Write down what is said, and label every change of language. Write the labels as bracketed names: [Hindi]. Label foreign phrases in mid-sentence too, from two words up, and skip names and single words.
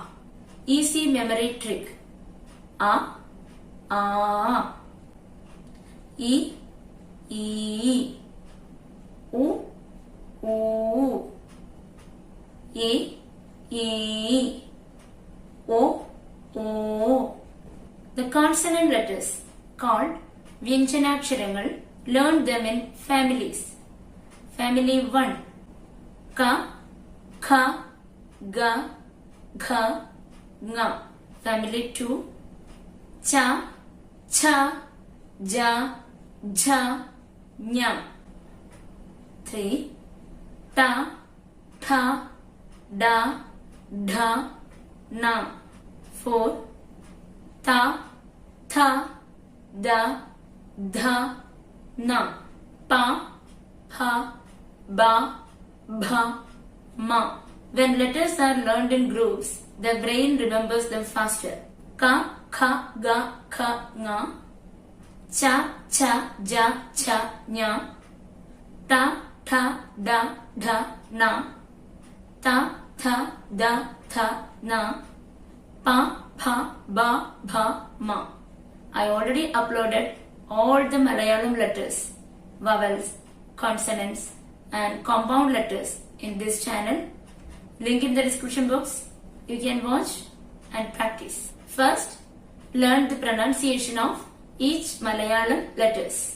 [English] Easy memory trick. [Malayalam] അ, ഇ, ഉ, എ, ഒ. [English] The consonant letters called Vyanjanaksharangal, learn them in families. Family 1, [Malayalam] ക, ഖ, ഗ, ഘ, ങ. Family 2, Cha, Cha, Ja, Jha, Nya. 3, ട, ഠ, ഡ, ഢ, ണ. 4, ത, ഥ, ദ, ധ, ന. പ, പ, ബ, ഭ, മ. [English] When letters are learned in groups, the brain remembers them faster. [Malayalam] ക, ഖ, ഗ, ഖ, ങ. ച, ച, ജ, ച, ഞ. ട, ഠ, ഡ, ഢ, ണ. ത, ഥ, ദ, ഥ, ന. പ, പ, ബ, ഭ, മ. [English] I already uploaded all the Malayalam letters, vowels, consonants and compound letters in this channel. Link in the description box. You can watch and practice. First, learn the pronunciation of each Malayalam letters.